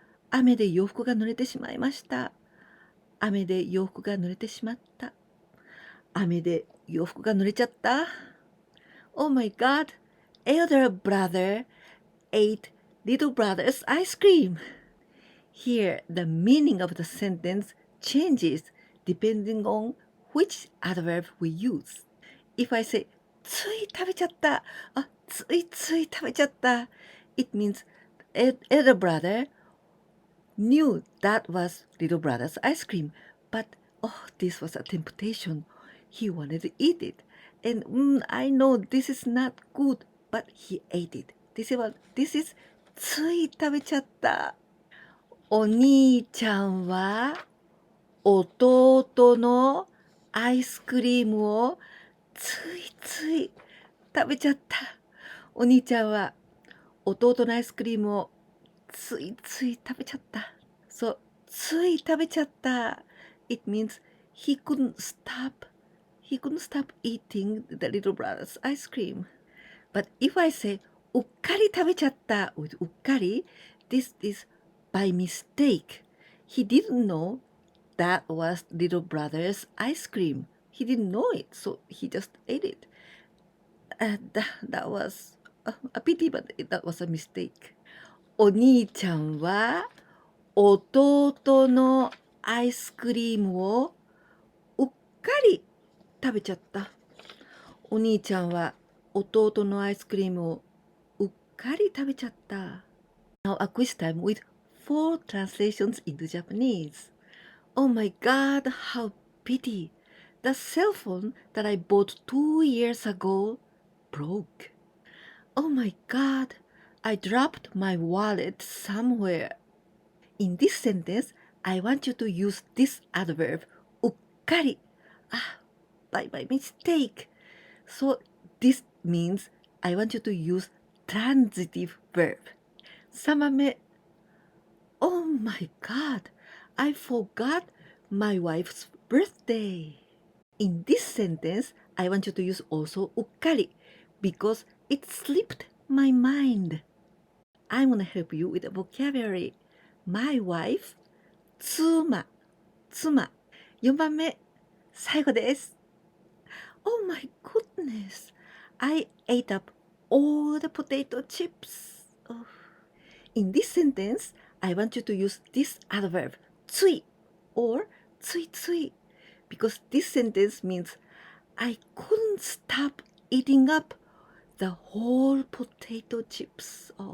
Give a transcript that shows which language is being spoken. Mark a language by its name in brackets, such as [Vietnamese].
[Japanese] 雨で洋服が濡れてしまいました。雨で洋服が濡れてしまった。雨で洋服が濡れちゃった。 [English] Oh my god, elder brother ate little brother's ice cream. Here, the meaning of the sentence changes depending on which adverb we use. If I say, [Japanese] つい食べちゃった。つい食べちゃった。 [English] It means elder brother knew that was little brother's ice cream, but this was a temptation. He wanted to eat it. And I know this is not good, but he ate it. This is [Japanese] つい食べちゃった。お兄ちゃんは弟のアイスクリームをつい食べちゃった。お兄ちゃんは弟のアイスクリームをつい食べちゃった。そう、つい食べちゃった。 [English] It means he couldn't stop eating the little brother's ice cream. But if I say う [Japanese] うっかり食べちゃった [English] with うっかり This is by mistake. He didn't know that was little brother's ice cream. He didn't know it, so he just ate it. That was a pity, but that was a mistake. [Japanese] お兄ちゃんは弟のアイスクリームをうっかり食べちゃった。お兄ちゃんは弟のアイスクリームをうっかり食べちゃった。 [English] Now a quiz time with 4 translations into Japanese. Oh my god, how pity. The cell phone that I bought 2 years ago broke. Oh my god, I dropped my wallet somewhere. In this sentence, I want you to use this adverb うっかり by mistake. So this means I want you to use transitive verb. [Japanese] 3番目 [English] Oh my god, I forgot my wife's birthday. In this sentence, I want you to use also うっかり because it slipped my mind. I'm gonna help you with the vocabulary. My wife, 妻 [Japanese] 4番目最後です。 [English] Oh my goodness, I ate up all the potato chips. In this sentence, I want you to use this adverb つい or ついつい because this sentence means I couldn't stop eating up the whole potato chips.